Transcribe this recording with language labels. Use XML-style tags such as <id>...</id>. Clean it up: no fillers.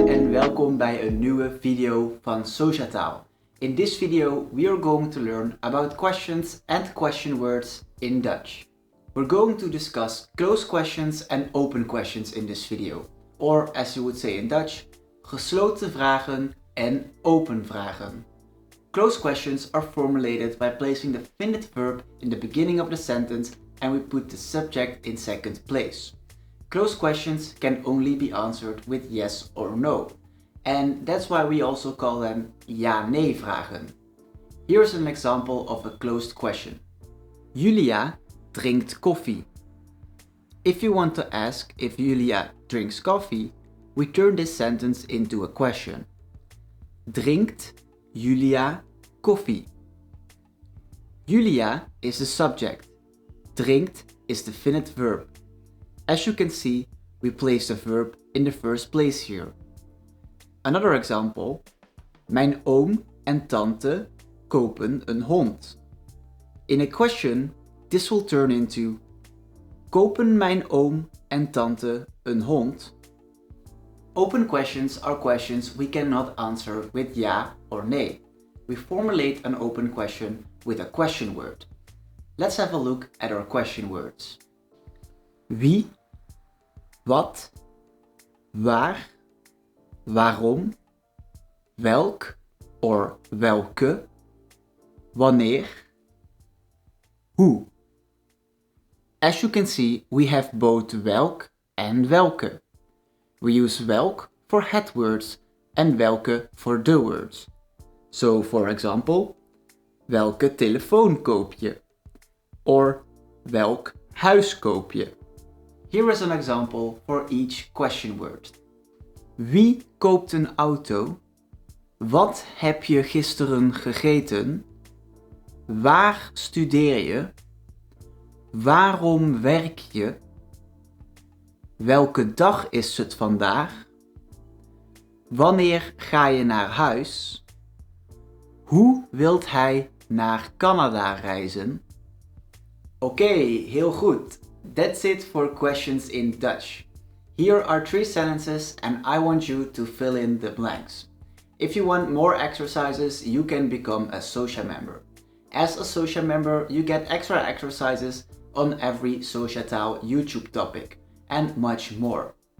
<nl>welkom bij een nieuwe video van Sociataal.</nl> <en>In this video we are going to learn about questions and question words in Dutch. We're going to discuss closed questions and open questions in this video. Or as you would say in Dutch,</en> <nl>gesloten vragen en open vragen.</nl> <en>Closed questions are formulated by placing the finite verb in the beginning of the sentence and we put the subject in second place. Closed questions can only be answered with yes or no. And that's why we also call them ja-nee vragen. Here's an example of a closed question.</en> <nl>Julia drinkt koffie.</nl> <en>If you want to ask if Julia drinks coffee, we turn this sentence into a question. Drinkt Julia koffie? Julia is the subject. Drinkt is the finite verb. As you can see, we place the verb in the first place here. Another example.</en> <nl>Mijn oom en tante kopen een hond.</nl> <en>In a question, this will turn into</en> <nl>kopen mijn oom en tante een hond?</nl> <en>Open questions are questions we cannot answer with ja or nee. We formulate an open question with a question word. Let's have a look at our question words.</en> <nl>Wie, wat, waar, waarom, welk or welke, wanneer, hoe.</nl> <en>As you can see, we have both welk and welke. We use welk for het words and welke for de words. So, for example,</en> <nl>welke telefoon koop je? Or welk huis koop je?</nl> <en>Here is an example for each question word.</en> <nl>Wie koopt een auto? Wat heb je gisteren gegeten? Waar studeer je? Waarom werk je? Welke dag is het vandaag? Wanneer ga je naar huis? Hoe wilt hij naar Canada reizen? Oké, heel goed.</nl> <en>That's it for questions in Dutch. Here are 3 sentences and I want you to fill in the blanks. If you want more exercises, you can become a Socia member. As a Socia member, you get extra exercises on every Sociataal YouTube topic and much more.</en>